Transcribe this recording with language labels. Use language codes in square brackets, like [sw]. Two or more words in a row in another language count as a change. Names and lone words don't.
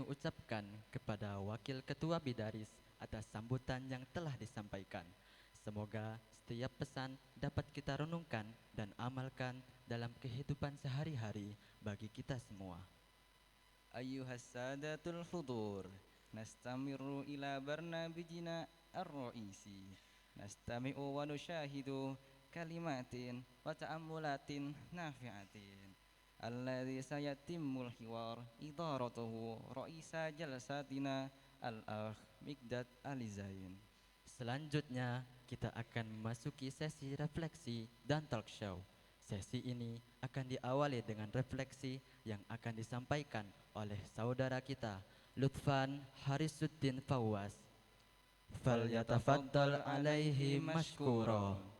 [id] ucapkan kepada Wakil Ketua Bidaris atas sambutan yang telah disampaikan. Semoga setiap pesan dapat kita renungkan dan amalkan dalam kehidupan sehari-hari bagi kita semua. [ar] أيها السادة الحضور نستمر إلى برنامجنا الرئيسي. نستمع ونشاهد كلمات وتأملات نافعة. الذي سيتم الحوار إدارته رئيس جلستنا الأخ مقداد علي زين. [id] Selanjutnya kita akan memasuki sesi refleksi dan [en] talk show. [id] Sesi ini akan diawali dengan refleksi yang akan disampaikan oleh saudara kita Lutfan Harisuddin Fawwas. [ar] فليتفضل عليه مشكورا.